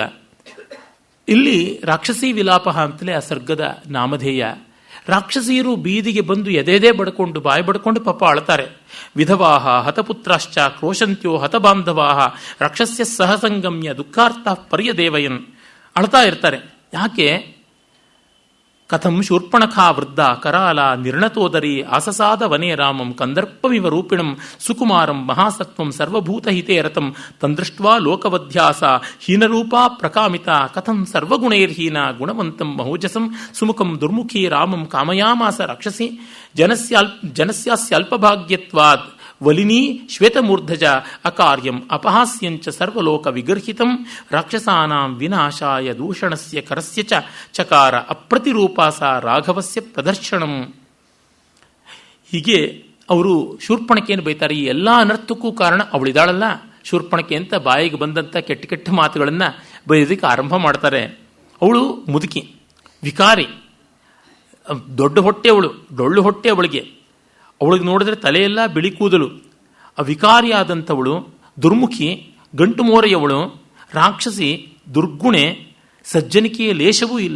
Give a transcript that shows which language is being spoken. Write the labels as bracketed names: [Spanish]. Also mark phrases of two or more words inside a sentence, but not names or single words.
[Kannada] ಇಲ್ಲಿ ರಾಕ್ಷಸೀ ವಿಲಾಪ ಅಂತಲೇ ಆ ಸರ್ಗದ ನಾಮಧೇಯ. ರಾಕ್ಷಸಿಯರು ಬೀದಿಗೆ ಬಂದು ಎದೆದೇ ಬಡ್ಕೊಂಡು, ಬಾಯಿ ಬಡ್ಕೊಂಡು ಪಾಪ ಅಳ್ತಾರೆ. [Sanskrit] ವಿಧವಾಹ ಹತಪುತ್ರಾಶ್ಚ ಕ್ರೋಶಂತ್ಯೋ ಹತಬಾಂಧವಾಹ ರಾಕ್ಷಸ್ಯ ಸಹಸಂಗಮ್ಯ ದುಃಖಾರ್ಥ ಪರ್ಯದೇವಯನ್ [Kannada] ಅಳ್ತಾ ಇರ್ತಾರೆ. ಯಾಕೆ? [Sanskrit] ಕಥಂ ಶೂರ್ಪಣಖಾ ವೃದ್ಧ ಕರಾಲ ನಿರ್ಣತೋದರಿ ಆಸಸಾದ ವನೇ ರಾಮಂ ಕಂದರ್ಪಮಿವ ರೂಪಿಣಂ ಸುಕುಮಾರಂ ಮಹಾಸತ್ವಂ ಸರ್ವಭೂತಹಿತೇ ರಥಂ ತಂದೃಷ್ಟ್ವಾ ಲೋಕವಧ್ಯಾಸ ಹೀನರೂಪಾ ಪ್ರಕಾಮಿತ ಕಥಂ ಸರ್ವಗುಣೈರ್ಹೀನ ಗುಣವಂತಂ ಮಹೋಜಸಂ ಸುಮುಖಂ ದುರ್ಮುಖಿ ರಾಮಂ ಕಾಮಯಾಮಾಸ ರಾಕ್ಷಸಿ ಜನಸ್ಯಾಲ್ಪಭಾಗ್ಯತ್ವಾದ್ ವಲಿನೀ ಶ್ವೇತಮೂರ್ಧಜ ಅಕಾರ್ಯಂ ಅಪಹಾಸ್ಯಂಚ ಸರ್ವಲೋಕ ವಿಗರ್ಹಿತಂ ರಾಕ್ಷಸಾನಾಂ ವಿನಾಶಾಯ ದೂಷಣಸ್ಯ ಕರಸ್ಯ ಚಕಾರ ಅಪ್ರತಿರೂಪಾಸ ರಾಘವಸ್ಯ ಪ್ರದರ್ಶನಂ. [Kannada] ಹೀಗೆ ಅವರು ಶೂರ್ಪಣಕೆಯನ್ನು ಬೈತಾರೆ. ಈ ಎಲ್ಲ ಅನರ್ಥಕ್ಕೂ ಕಾರಣ ಅವಳಿದಾಳಲ್ಲ ಶೂರ್ಪಣಕೆ ಅಂತ ಬಾಯಿಗೆ ಬಂದಂಥ ಕೆಟ್ಟ ಕೆಟ್ಟ ಮಾತುಗಳನ್ನು ಬೈಯೋದಕ್ಕೆ ಆರಂಭ ಮಾಡ್ತಾರೆ. ಅವಳು ಮುದುಕಿ, ವಿಕಾರಿ, ದೊಡ್ಡ ಹೊಟ್ಟೆ ಅವಳು, ಡೊಳ್ಳು ಹೊಟ್ಟೆ ಅವಳಿಗೆ ನೋಡಿದ್ರೆ ತಲೆಯೆಲ್ಲ ಬಿಳಿ ಕೂದಲು, ಆ ವಿಕಾರಿಯಾದಂಥವಳು, ದುರ್ಮುಖಿ, ಗಂಟು ಮೋರೆಯವಳು, ರಾಕ್ಷಸಿ, ದುರ್ಗುಣೆ, ಸಜ್ಜನಿಕೆಯ ಲೇಷವೂ ಇಲ್ಲ.